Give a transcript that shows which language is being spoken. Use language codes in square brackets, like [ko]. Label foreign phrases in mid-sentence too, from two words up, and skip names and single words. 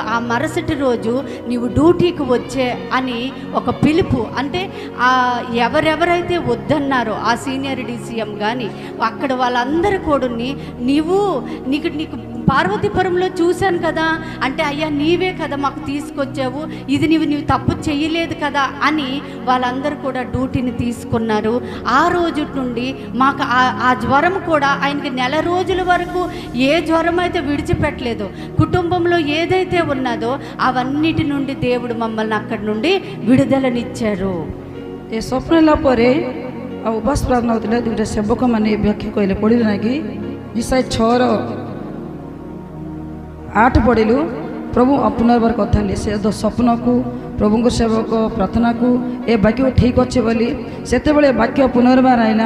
[te] ఆ మరుసటి రోజు నీవు డ్యూటీకి వచ్చే అని ఒక పిలుపు, అంటే ఎవరెవరైతే వద్దన్నారో ఆ సీనియర్ DCM కానీ అక్కడ వాళ్ళందరూ కూడా నీకు పార్వతీపురంలో చూశాను కదా అంటే, అయ్యా నీవే కదా మాకు తీసుకొచ్చావు, ఇది నీవు తప్పు చేయలేదు కదా అని వాళ్ళందరూ కూడా డ్యూటీని తీసుకున్నారు. ఆ రోజు నుండి మాకు ఆ జ్వరం కూడా ఆయనకి నెల రోజుల వరకు ఏ జ్వరం అయితే విడిచిపెట్టలేదు, కుటుంబంలో ఏదైతే ఉన్నదో అవన్నిటి నుండి దేవుడు మమ్మల్ని అక్కడి నుండి విడుదలనిచ్చారు. [or] ଏ ସ୍ୱପ୍ନ ହେଲା ପରେ ଆଉ ଉପାସ ପ୍ରାର୍ଥନା ହେଉଥିଲା, ଦୁଇଟା ସେବକମାନେ ବ୍ୟାଖ୍ୟା କହିଲେ, ପଢ଼ିଲେ ନା କି ଇସାଇ 6:8 ପଢ଼ିଲୁ। ପ୍ରଭୁ ପୁନର୍ବାର କଥା ହେଲେ ସେ ସ୍ୱପ୍ନକୁ, ପ୍ରଭୁଙ୍କ ସେବକ ପ୍ରାର୍ଥନାକୁ ଏ ବାକ୍ୟ ଠିକ୍ ଅଛି ବୋଲି ସେତେବେଳେ ବାକ୍ୟ ପୁନର୍ବାର ଆଇଲା।